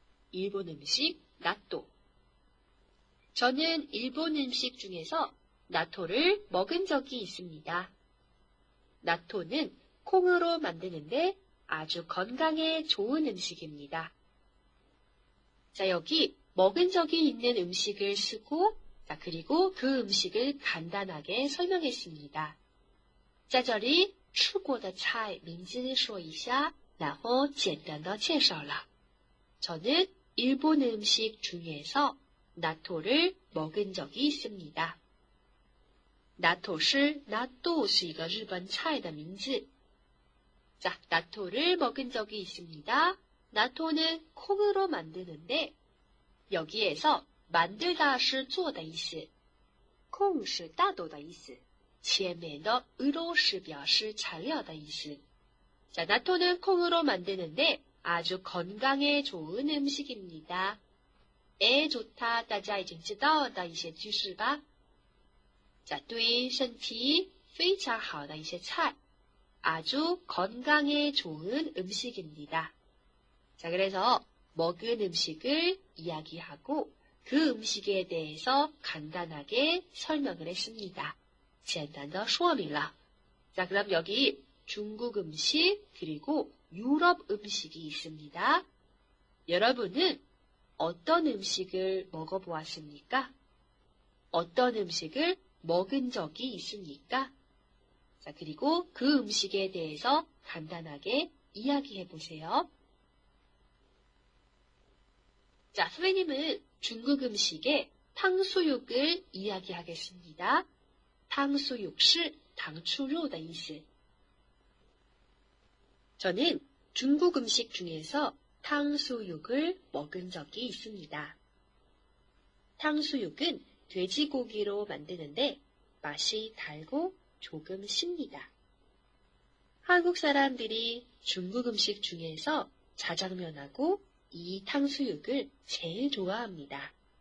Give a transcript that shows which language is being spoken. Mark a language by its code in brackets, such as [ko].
[ko] 일본 음식, 나토. 저는 일본 음식 중에서 나토를 먹은 적이 있습니다. 나토는 콩으로 만드는데 아주 건강에 좋은 음식입니다. 자, 여기 먹은 적이 있는 음식을 쓰고, 자, 그리고 그 음식을 간단하게 설명했습니다. [zh] 在这里吃过的菜名字说一下，然后简单的介绍了。 [ko] 저는 일본 음식 중에서 나토를 먹은 적이 있습니다. [zh] 나토是一个日本菜的名字。 [ko] 자, 나토를 먹은 적이 있습니다. 나토는 콩으로 만드는데 여기에서 만들다 [zh] 是做的意思，콩是大豆的意思，前面的으로是表示材料的意思。 [ko] 자, 나토는 콩으로 만드는데 아주 건강에 좋은 음식입니다. 에 좋다, [zh] 大家已经知道的一些句式吧。 자, 对身体非常好的一些菜， [ko] 아주 건강에 좋은 음식입니다. 자, 그래서 먹은 음식을 이야기하고 그 음식에 대해서 간단하게 설명을 했습니다. [zh] 简单的说明了。 [ko] 자, 그럼 여기 중국 음식 그리고 유럽 음식이 있습니다. 여러분은 어떤 음식을 먹어보았습니까? 어떤 음식을 먹은 적이 있습니까? 자, 그리고 그 음식에 대해서 간단하게 이야기해 보세요. 자, 선생님은 중국 음식의 탕수육을 이야기하겠습니다. [zh] 탕수육是糖醋肉的意思。 [ko] 저는 중국 음식 중에서 탕수육을 먹은 적이 있습니다. 탕수육은 돼지고기로 만드는데 맛이 달고 조금 씁니다. 한국 사람들이 중국 음식 중에서 자장면하고 이 탕수육을 제일 좋아합니다.